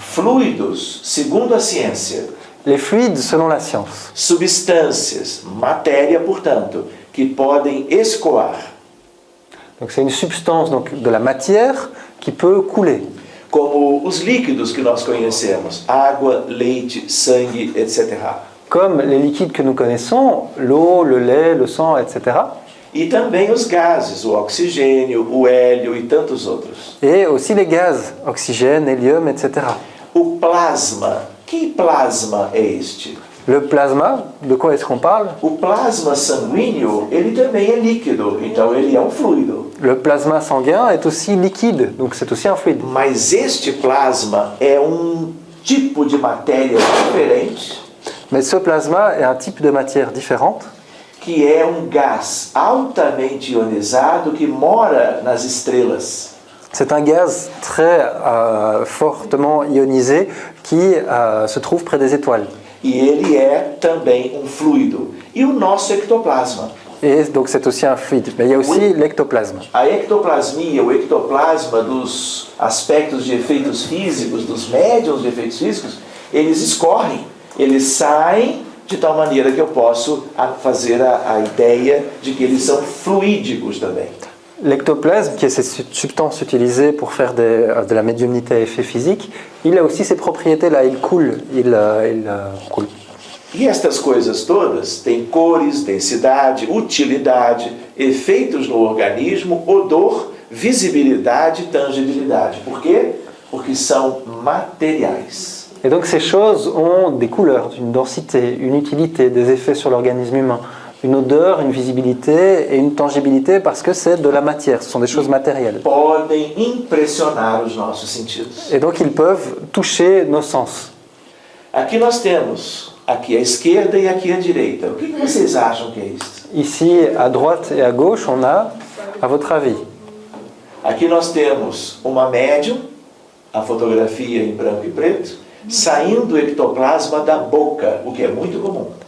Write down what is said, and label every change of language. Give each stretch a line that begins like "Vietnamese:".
Portuguese: Fluidos, segundo a ciência,
French: Les fluides selon la science.
Portuguese: substâncias, matéria, portanto, que podem escoar,
French: Donc c'est une substance donc, de la matière qui peut couler.
Portuguese: como os líquidos que nós conhecemos, água, leite, sangue, etc.
French: Comme les liquides que nous connaissons, l'eau, le lait, le sang, etc.
Portuguese: E também os gases, o oxigênio, o hélio e tantos outros.
French: Et aussi les gaz, oxygène, hélium, etc.
Portuguese: O plasma, que plasma é este?
French: Le plasma, de quoi est-ce qu'on parle?
Portuguese: O plasma sanguíneo, ele também é líquido, então ele é fluido.
French: Le plasma sanguin est aussi liquide, donc c'est aussi un fluide.
Portuguese: Mas este plasma é tipo de matéria diferente,
French: Mais ce plasma est un type de matière différente,
Portuguese: que é gás altamente ionizado que mora nas estrelas.
French: c'est un gaz très fortement ionisé qui se trouve près des étoiles.
Portuguese: E ele é também fluido. E o nosso ectoplasma.
French: Et donc c'est aussi un fluide. Mais il y a aussi l'ectoplasme.
Portuguese: A ectoplasmia, o ectoplasma dos aspectos de efeitos físicos, dos médiums de efeitos físicos, eles escorrem, eles saem de tal maneira que eu posso fazer a ideia de que eles são fluídicos também.
French: L'ectoplasme, qui est cette substance utilisée pour faire de la médiumnité à effet physique, il a aussi ces propriétés-là, il coule, il coule.
Portuguese: E estas coisas todas têm cores, densidade, utilidade, efeitos no organismo, odor, visibilidade, tangibilidade. Por quê? Porque são materiais.
French: Et donc ces choses ont des couleurs, une densité, une utilité, des effets sur l'organisme humain, une odeur, une visibilité et une tangibilité parce que c'est de la matière, ce sont des choses matérielles.
Portuguese: Podem impressionar os nossos sentidos.
French: Et donc ils peuvent toucher nos sens.
Portuguese: Aqui nós temos, aqui à esquerda e aqui à direita. O que vocês acham que é isso?
French: Ici, à droite et à gauche, on a, à votre avis,
Portuguese: Aqui nós temos uma médium, a fotografia em branco e preto, saindo o ectoplasma da boca, o que é muito comum.